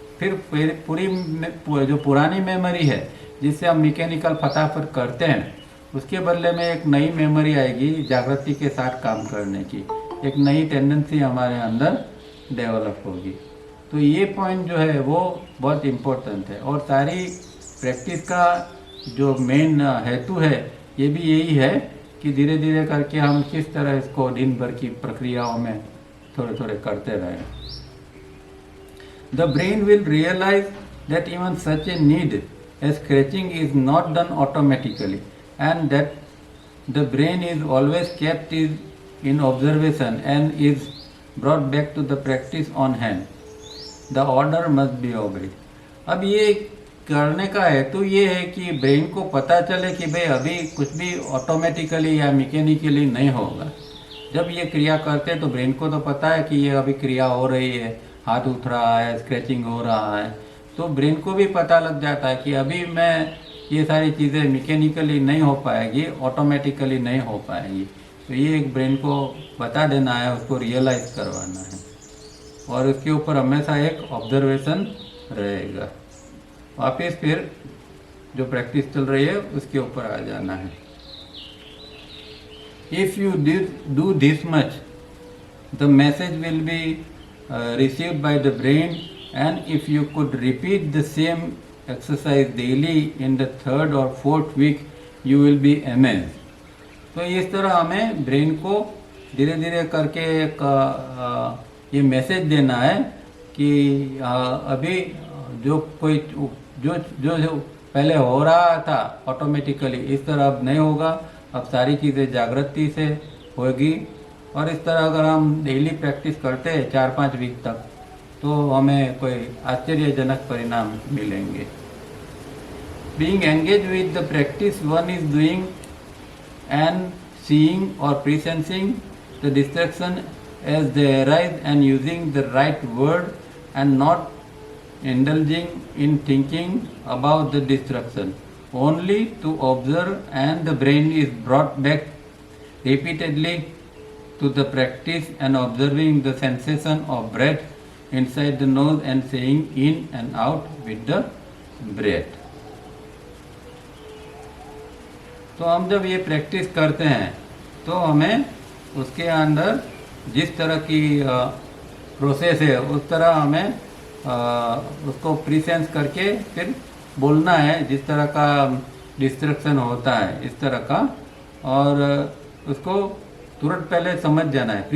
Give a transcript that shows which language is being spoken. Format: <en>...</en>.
<hi>फिर पूरी जो पुरानी मेमोरी है जिससे हम मैकेनिकल फटाफट करते हैं, उसके बदले में एक नई मेमोरी आएगी जागृति के साथ काम करने की, एक नई टेंडेंसी हमारे अंदर डेवलप होगी। तो ये पॉइंट जो है वो बहुत इम्पोर्टेंट है, और सारी प्रैक्टिस का जो मेन हेतु है ये भी यही है कि धीरे धीरे करके हम किस तरह इसको दिन भर की प्रक्रियाओं में थोड़े थोड़े करते रहें।</hi> <en>The brain will realise that even such a need as scratching is not done automatically, and that the brain is always kept in observation and is brought back to the practice on hand. The order must be obeyed.</en> <hi>अब ये करने का हेतु ये है कि brain को पता चले कि भाई अभी कुछ भी ऑटोमेटिकली या मैकेनिकली नहीं होगा। जब ये क्रिया करते हैं तो ब्रेन को तो पता है कि ये अभी क्रिया हो रही है, हाथ उठ रहा है, स्क्रैचिंग हो रहा है, तो ब्रेन को भी पता लग जाता है कि अभी मैं ये सारी चीज़ें मैकेनिकली नहीं हो पाएगी, ऑटोमेटिकली नहीं हो पाएगी। तो ये एक ब्रेन को बता देना है, उसको रियलाइज करवाना है, और उसके ऊपर हमेशा एक ऑब्जर्वेशन रहेगा। वापस फिर जो प्रैक्टिस चल रही है उसके ऊपर आ जाना है।</hi> <en>If you do this much the message will be received by the brain, and if you could repeat the same exercise daily in the 3rd or 4th week you will be amazed.</en> <hi>तो इस तरह हमें brain को धीरे धीरे करके एक ये मैसेज देना है कि अभी जो कोई जो पहले हो रहा था ऑटोमेटिकली, इस तरह अब नहीं होगा, अब सारी चीज़ें जागृति से होगी। और इस तरह अगर हम डेली प्रैक्टिस करते हैं 4-5 वीक तक तो हमें कोई आश्चर्यजनक परिणाम मिलेंगे।</hi> <en>Being engaged with the practice one is doing and seeing or presensing the distraction as they arise and using the right word and not indulging in thinking about the distraction, only to observe, and the brain is brought back repeatedly to the practice and observing the sensation of breath inside the nose and saying in and out with the breath.</en> <hi>तो हम जब ये practice करते हैं तो हमें उसके अंदर जिस तरह की प्रोसेस है उस तरह हमें उसको प्रीसेंस करके फिर बोलना है, जिस तरह का डिस्ट्रक्शन होता है इस तरह का, और उसको तुरंत पहले समझ जाना है।</hi>